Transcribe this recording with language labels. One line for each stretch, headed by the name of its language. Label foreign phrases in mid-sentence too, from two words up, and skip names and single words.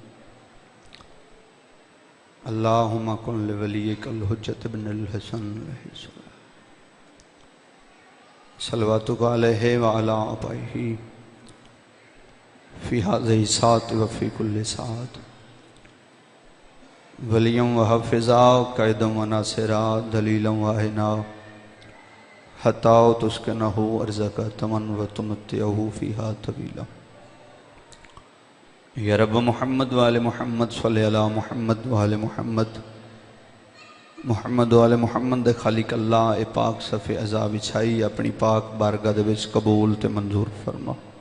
Arabic: اللہم کن لولیک الحجت بن الحسن علیہ السلام، صلواتک علیہ وعلا آبائہ فی ہذہ الساعۃ وفی کل ساعۃ، ولیاں و حافظا قائدا و ناصرا دلیلا و عینا، حتی تسکنہ ارضک تمن و تمتعہ فیہا طویلا۔ یا رب محمد و آل محمد صلی علی محمد و آل محمد
Punjabi: محمد وال محمد دے خالق اللہ اے پاک صفے عزا وچھائی اپنی پاک بارگاہ دے وچ قبول تے منظور فرما۔